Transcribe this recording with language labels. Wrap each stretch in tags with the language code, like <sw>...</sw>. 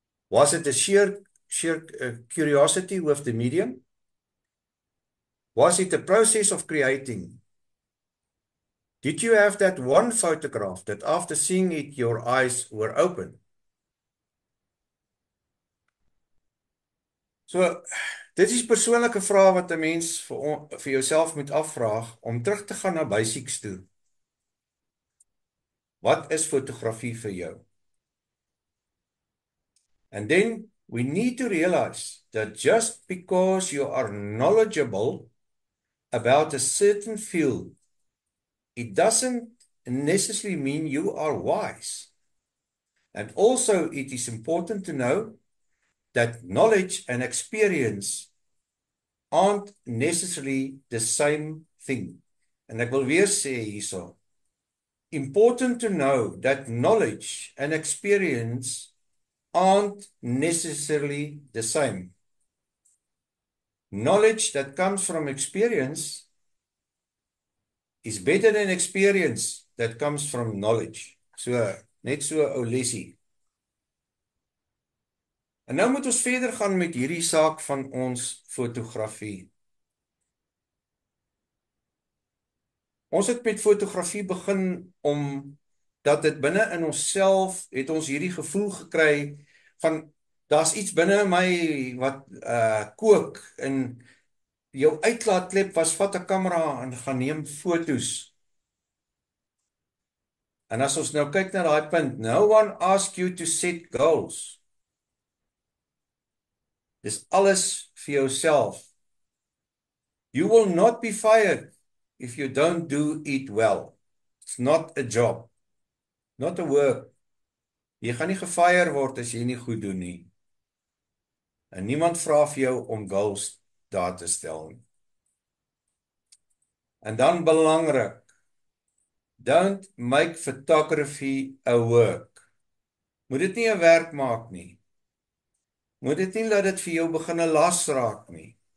<en>Was it a sheer curiosity with the medium? Was it a process of creating? Did you have that one photograph that after seeing it, your eyes were open?</en> <af>So, dit is persoonlike vrae wat 'n mens vir jouself moet afvraag om terug te gaan na basics toe. Wat is fotografie vir jou?</af> <en>And then we need to realize that just because you are knowledgeable about a certain field, it doesn't necessarily mean you are wise. And also it is important to know that knowledge and experience aren't necessarily the same thing.</en> <af>En ek wil weer sê hierso,</af> <en>important to know that knowledge and experience aren't necessarily the same. Knowledge that comes from experience is better than experience that comes from knowledge.</en> <af>So, net so 'n ou lesie. En nou moet ons verder gaan met hierdie saak van ons fotografie. Ons het met fotografie begin dat dit binne in onsself het ons hierdie gevoel gekry van daar's iets binne my wat kook en jou uitlaatklep was vat 'n kamera en gaan neem fotos. En as ons nou kyk na daai punt,</af> <en>no one asks you to set goals.</en> <af>Dis alles vir jouself.</af> <en>You will not be fired if you don't do it well. It's not a job. Not a work.</en> <af>Jy gaan nie gefire word as jy nie goed doen nie. En niemand vra vir jou om goals daar te stel nie. En dan belangrik,</af> <en>don't make photography a work.</en> <af>Moet dit nie 'n werk maak nie. Moet dit nie laat dit vir jou begin 'n las raak nie.</af>